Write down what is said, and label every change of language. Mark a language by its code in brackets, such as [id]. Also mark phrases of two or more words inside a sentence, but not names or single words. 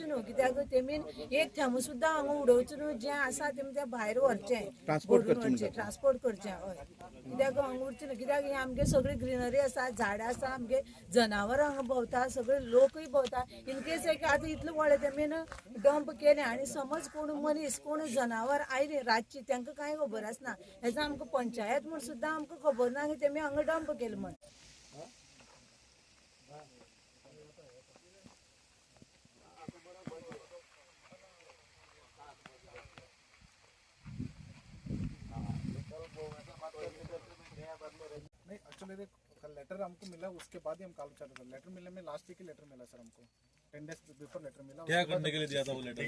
[kok] न्हू कित्याक तेमी एक थेंब सुद्दां हांगा उडोवचे न्हू जें आसा तेमी तें भायर व्हरचें ट्रान्सपोर्ट करचें हय कित्याक हांगा उरचें न्हू कित्याक ही आमगे सगळी ग्रिनरी आसा झाडां आसा आमगे जनावर हांगा भोंवता सगळे लोकूय भोंवता [en] in case [kok] एक आतां इतलें व्हडलें तेमीन डंप केलें आनी समज कोण मनीस कोण जनावर आयली रातची तांकां कांय खबर आसना हेजो आमकां पंचायत म्हूण सुद्दां आमकां खबर ना की तेमी हांगा डंप केलें म्हण [hi] नहीं [en] actually letter [hi] हमको मिला उसके बाद ही हम कॉल चालू कर लेटर मिलने में [en] last week [hi] ही लेटर मिला सर हमको [en] 10 days before [hi] लेटर मिला क्या करने के लिए दिया था वो लेटर